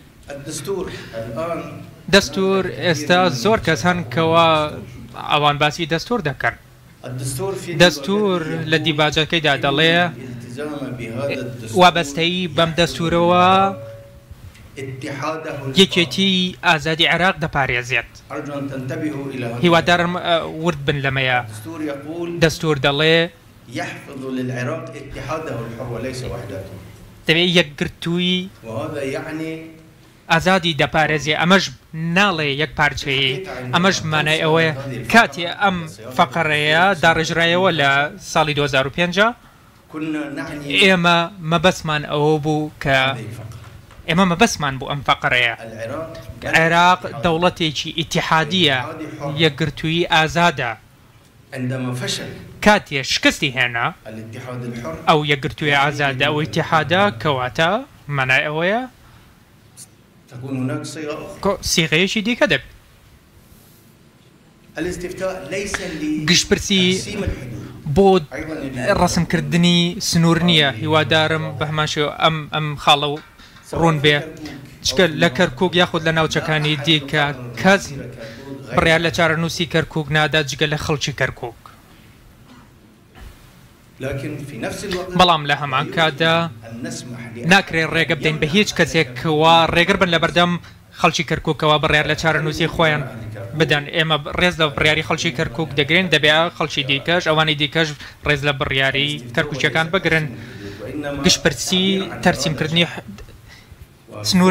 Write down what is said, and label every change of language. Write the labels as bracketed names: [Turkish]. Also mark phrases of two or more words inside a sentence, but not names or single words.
[Central Kurdish] دەستور ئێستا زۆر کەس هەن کەوە ئەوان باسی دەستور دەکەن دەستور لە دیباجەکەیدا دەڵێ وابەستەیی بەم دەستورەوە یەکێتی ئازادی عێراق دەپارێزێت هیوادارم ورد بن لەمەیە دەستور دەڵێ [Arabic] يحفظ للعراق اتحاده الحر وليس وحدته. [Central Kurdish] دەبێت یەکگرتووی [Arabic] وهذا يعني [Central Kurdish] ئازادی دەپارێزێ ئەمەش ناڵێ یەک پارچەیە ئەمەش مانای ئەوەیە کاتێ ئەم فەقەڕەیە داڕێژرایەوە لە ساڵی 2005 [Arabic] كنا نعني [Central Kurdish] ئێمە مەبەسمان ئەوە بوو کە ئێمە مەبەسمان بوو ئەم فەقەڕەیە عێراق دەوڵەتێکی ئیتیحادیە یەکگرتووی ئازادە [Arabic] عندما فشل [Central Kurdish] کاتێ شکستی هێنا [Arabic] الاتحاد الحر [Central Kurdish] ئەو یەکگرتووی ئازادە ئەو ئیتیحادە کەواتە مانای ئەوەیە [Arabic] تكون هناك صيغة أخرى. [Central Kurdish] سیغەیەکی دیکە دەبێت [Arabic] الاستفتاء ليس [Central Kurdish] گشتپرسی [Arabic] لتقسيم الحدود. [Central Kurdish] بۆ ڕسمکردنی سنوور نییە هیوادارم بە هەمان شێوە ئەم خاڵە و ڕوون بێ چکە لە کەرکووک یاخود لە ناوچەکانی دیکە کەس بڕیار لە چارەنووسی کەرکووک نادا جگە لە خەڵکی کەرکووک [Arabic] لكن في نفس الوقت [Central Kurdish] بەڵام لە هەمان کاتدا [Arabic] أن نسمح [Central Kurdish] ناکرێت ڕێگە بدەین بە هیچ کەسێکەوە ڕێگر بن لە بەردەم خەڵکی کەرکووکەوە بڕیار لە چارەنووسی خۆیان بدەن ئێمە ڕێز لە بڕیاری خەڵکی کەرکووک دەگرین دەبێت خەڵکی دیکەش ئەوانی دیکەش ڕێز لە بڕیاری کەرکووچەکان بگرن گشتپرسی تەرسیمکردنی سنوور